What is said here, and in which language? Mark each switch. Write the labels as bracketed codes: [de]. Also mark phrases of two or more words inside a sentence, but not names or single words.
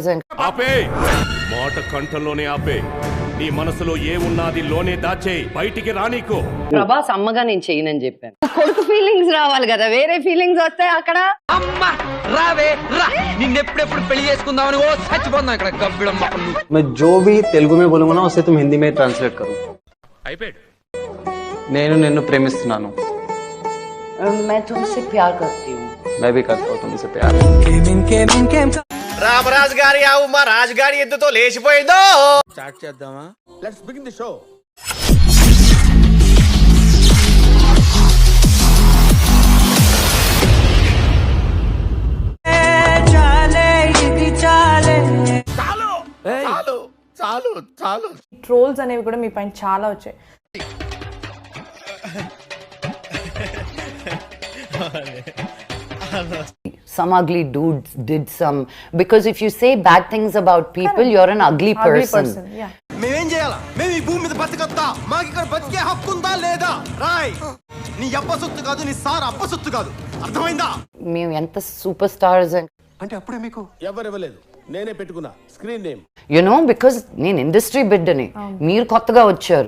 [te] ఆపే మాట కంఠంలోనే ఆపే. నీ మనసులో ఏమున్నది లోనే దాచే, బయటికి రానీకో. ప్రభాస్ అమ్మగా నేను చేయనని చెప్పాను. కొడుకు ఫీలింగ్స్ రావాలి కదా, వేరే ఫీలింగ్స్ వస్తాయి అక్కడ. అమ్మా రావే రా, నిన్నెప్పుడెప్పుడు పెళ్లి చేసుకుందామని ఓ చచ్చిపోతున్నా ఇక్కడ గబ్బిడం. [hi] मैं जो भी तेलुगु में बोलूंगा ना उसे तुम हिंदी में ट्रांसलेट करो. [te] అయిపోయాడు. నేను నిన్ను ప్రేమిస్తున్నాను. [hi] मैं तुमसे प्यार करती हूँ. मैं भी करता हूँ तुमसे प्यार. [te] రామరాజు గారి ఆవు మా రాజుగారి ఎద్దుతో లేచిపోయిందో. స్టార్ట్ చేద్దామా? [en] let's begin the show. [te] చాలు చాలు. ట్రోల్స్ అనేవి కూడా మీ పైన చాలా వచ్చాయి. [en] Some ugly dudes did some, because if you say bad things about people, you're an ugly person. Yeah. [te] మేమేం చేయాలా? మేము ఈ భూమి మీద బతకత్తా, మాకు ఇక్కడ బతికే హక్కు ఉందా లేదా? రాయ్, నీ అప్ప సొత్తు కాదు, నీ సార్ అప్ప సొత్తు కాదు, అర్థమైందా? మేము ఎంత [en] super stars [te] అంటే అప్పుడే మీకు ఎవరివ్వలేదు, నేనే పెట్టుకున్నా [en] screen name. [te] బికాస్ నేను ఇండస్ట్రీ బిడ్డని, మీరు కొత్తగా వచ్చారు.